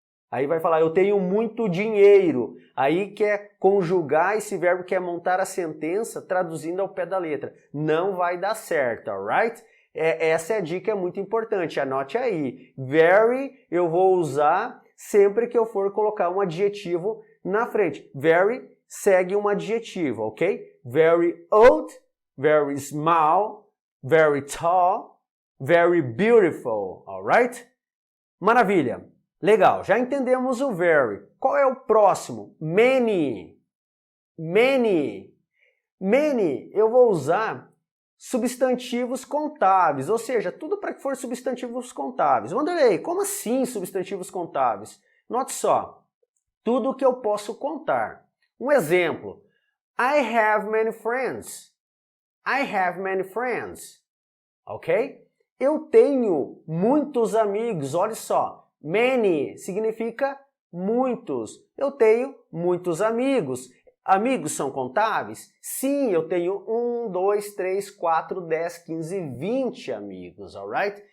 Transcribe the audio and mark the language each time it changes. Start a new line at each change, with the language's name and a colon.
Portuguese: Aí vai falar, eu tenho muito dinheiro. Aí quer conjugar esse verbo, quer montar a sentença traduzindo ao pé da letra. Não vai dar certo, alright? Essa é a dica, é muito importante. Anote aí. Very eu vou usar sempre que eu for colocar um adjetivo na frente. Very segue um adjetivo, ok?
English: Very old, very small, very tall, very beautiful, alright?
Portuguese: Maravilha. Legal, já entendemos o very. Qual é o próximo? Many. Many. Many eu vou usar substantivos contáveis, ou seja, tudo para que for substantivos contáveis. Vanderlei, como assim substantivos contáveis? Note só, tudo que eu posso contar. Um exemplo,
English: I have many friends. I have many friends. Ok?
Portuguese: Eu tenho muitos amigos, olha só. Many significa muitos. Eu tenho muitos amigos. Amigos são contáveis? Sim, eu tenho 1, 2, 3, 4, 10, 15, 20 amigos, alright?